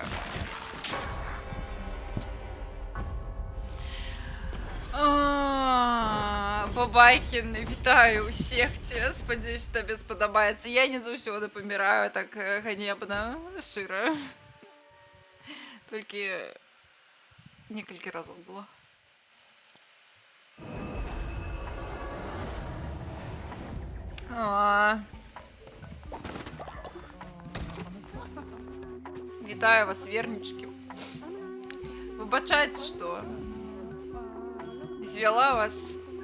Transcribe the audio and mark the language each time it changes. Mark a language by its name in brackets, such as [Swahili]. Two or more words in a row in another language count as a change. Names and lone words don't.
[Belarusian] Бабайкін, вітаю у секце. Спадзяюсь, табе спадабаецца. Я не заўсёды паміраю так ганебна, шчыра. [Russian] Только несколько разов было. [Belarusian] А, Вітаю вас, вернички. [Ukrainian] Вибачайте, що звела вас.